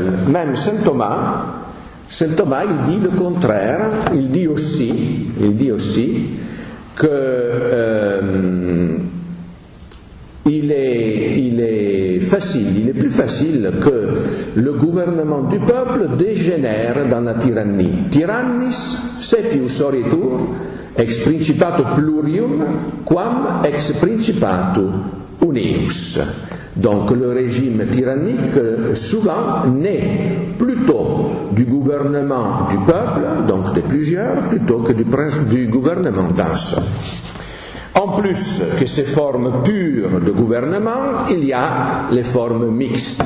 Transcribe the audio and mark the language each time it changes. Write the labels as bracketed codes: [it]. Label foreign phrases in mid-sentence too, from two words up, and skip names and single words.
[fr] Même Saint Thomas, il dit le contraire. Il dit aussi que il est plus facile que le gouvernement du peuple dégénère dans la tyrannie. [la] Tyrannis sepius oritur ex principato plurium quam ex principato unius. [fr] Donc le régime tyrannique souvent naît plutôt du gouvernement du peuple, donc de plusieurs, plutôt que du gouvernement d'un seul. En plus que ces formes pures de gouvernement, il y a les formes mixtes.